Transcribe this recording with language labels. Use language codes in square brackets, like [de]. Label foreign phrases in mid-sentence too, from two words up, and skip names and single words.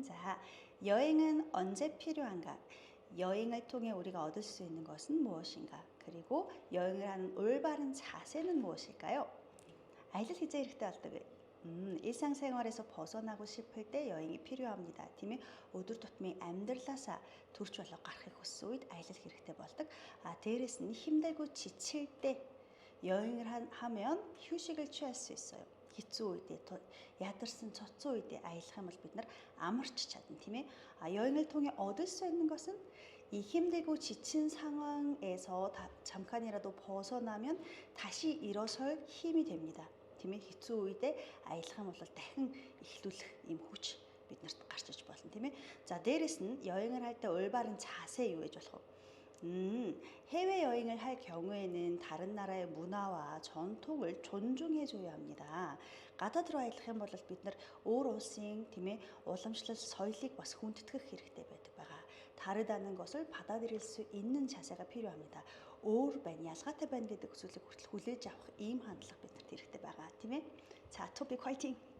[ko] 자, 여행은 언제 필요한가? 여행을 통해 우리가 얻을 수 있는 것은 무엇인가? 그리고 여행을 하는 올바른 자세는 무엇일까요? 아이들 진짜 이렇게 따뜻하게. 일상생활에서 벗어나고 싶을 때 여행이 필요합니다. [mn] 팀이 өдөр тутмын амьдралаасаа төрч болоо гарахыг хүссэн үед аялал хэрэгтэй болдог. дээрэс нь [ko] 힘들고 지칠 때 여행을 하면 휴식을 취할 수 있어요. [mn] хэцүү үедээ ядарсан цоцсон үедээ аялах юм бол бид нар амарч чадна тийм ээ. [ko] 여행을 통해 얻을 수 있는 것은 이 힘들고 지친 상황에서 잠깐이라도 벗어나면 다시 일어설 힘이 됩니다. [mn] тийм ээ. хэцүү үедээ аялах юм бол дахин эхлүүлэх юм хүч бид нарт гарч иж болно тийм ээ. За дээрэс нь [ko] 여행을 할 때 올바른 자세 [mn] юу гэж болох вэ? [ko] 해외여행을 할 경우에는 다른 나라의 문화와 전통을 존중해줘야 합니다. [mn] гадаад руу аялах юм бол бид нар өөр улсын тийм ээ уламжлал соёлыг бас хүндэтгэх хэрэгтэй байдаг байгаа. [ko] 다르다는 것을 받아들일 수 있는 자세가 필요합니다. [mn] өөр байна, ялгаатай байна гэдэг зүйлийг хүртэл хүлээж авах ийм хандлага бидэнд хэрэгтэй байгаа тийм ээ. [ko] 자, 토픽 화이팅!